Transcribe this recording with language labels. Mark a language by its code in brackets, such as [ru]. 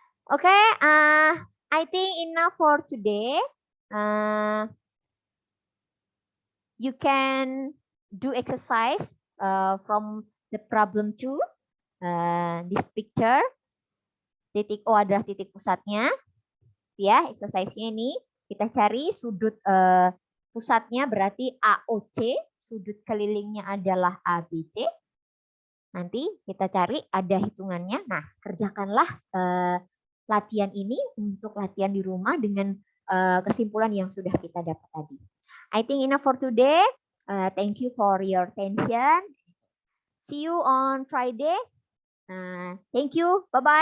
[en] Oke, I think enough for today. You can do exercise from the problem 2. This picture. [id] Titik O adalah titik pusatnya. Ya, exercise-nya ini kita cari sudut pusatnya berarti AOC, sudut kelilingnya adalah ABC. Nanti kita cari ada hitungannya. Nah, kerjakanlah latihan ini untuk latihan di rumah dengan kesimpulan yang sudah kita dapat tadi. [en] I think enough for today. Thank you for your attention. See you on Friday. Thank you. Bye-bye.